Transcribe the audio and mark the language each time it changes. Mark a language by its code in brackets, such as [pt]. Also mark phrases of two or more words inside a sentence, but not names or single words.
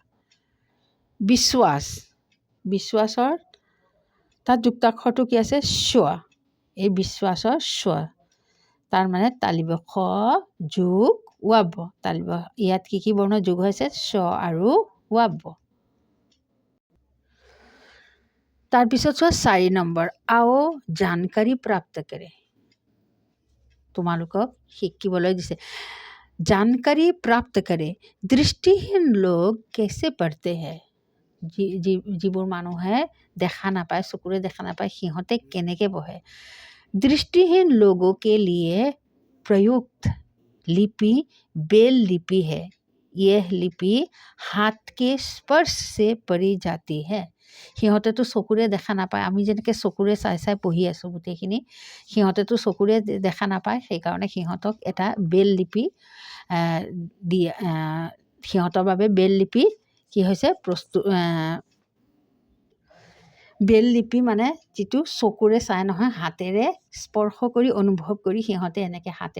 [as] বিশ্বাসৰ তাত যুক্তাক্ষৰটো কি আছে স্ব এই বিশ্বাসৰ স্ব তাৰ মানে তালিব খ যোগ ৱাব তালিব ইয়াত কি বৰ্ণ যোগ হৈছে স্ব আৰু ৱাব তাৰপিছত চোৱা 4 নম্বৰ [hi] आओ जानकारी प्राप्त करें [as] তোমালোকক শিকিবলৈ দিছে [hi] जानकारी प्राप्त करे दृष्टिहीन लोग कैसे पढ़ते [as] हैं যিবোৰ মানুহে দেখা নাপায় চকুৰে দেখা নাপায় সিহঁতে কেনেকৈ পঢ়ে [hi] दृष्टिहीन लोगों के लिए प्रयुक्त लिपि बेल लिपि है यह लिपि हाथ के स्पर्श से पढ़ी जाती है [as] সিহঁতেতো চকুৰে দেখা নাপায় আমি যেনেকৈ চকুৰে চাই পঢ়ি আছোঁ গোটেইখিনি সিহঁতেতো চকুৰে দেখা নাপায় সেইকাৰণে সিহঁতক এটা বেল লিপি দিয়ে সিহঁতৰ বাবে বেল লিপি কি হৈছে বেল লিপি মানে যিটো চকুৰে চাই নহয় হাতেৰে স্পৰ্শ কৰি অনুভৱ কৰি সিহঁতে এনেকৈ হাতেৰে